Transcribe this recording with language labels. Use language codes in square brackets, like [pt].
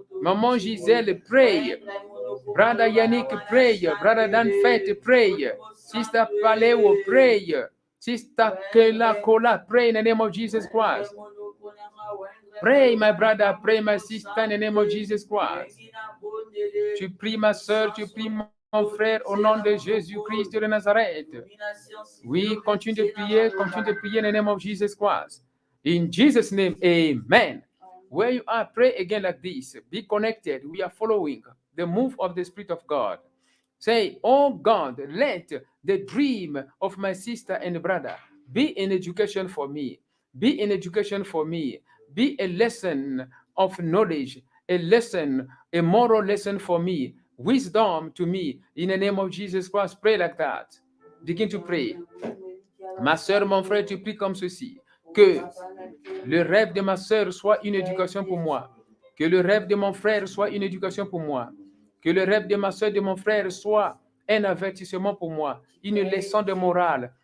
[en] Maman Giselle, pray. Brother Yannick, pray. Brother Danfet, pray. Sister Paleo, pray. Sister Kela Kola, pray in the name of Jesus Christ. Pray, my brother, pray, my sister, in the name of Jesus Christ. [fr] Tu pries, ma soeur, tu pries, mon frère, au nom de Jésus-Christ de Nazareth. Oui, continue de prier [en] in the name of Jesus Christ. In Jesus' name, amen. Where you are, pray again like this. Be connected. We are following the move of the Spirit of God. Say, oh God, let the dream of my sister and brother be an education for me. Be an education for me. Be a lesson of knowledge, a lesson, a moral lesson for me. Wisdom to me. In the name of Jesus Christ, pray like that. Begin to pray. [fr] Ma soeur, mon frère, tu pries comme ceci. Que le rêve de ma soeur soit une éducation pour moi. Que le rêve de mon frère soit une éducation pour moi. Que le rêve de ma soeur, de mon frère soit un avertissement pour moi. Une leçon de morale.